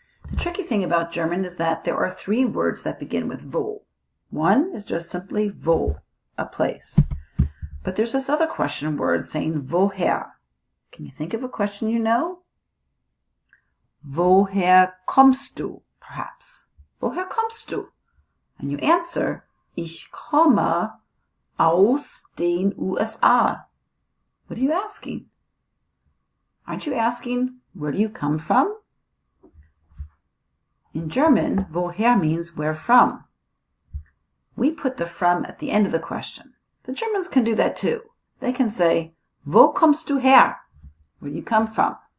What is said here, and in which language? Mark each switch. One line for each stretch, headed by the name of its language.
English: The tricky thing about German is that there are 3 words that begin with wo. One is just simply wo, a place. But there's this other question word saying woher. Can you think of a question you know?
German: Woher kommst du,
English: perhaps?
German: Woher kommst du?
English: And you answer,
German: Ich komme aus den USA.
English: What are you asking? Aren't you asking, where do you come from? In German, woher means where from. We put the from at the end of the question. The Germans can do that too. They can say,
German: Wo kommst du her?
English: Where do you come from?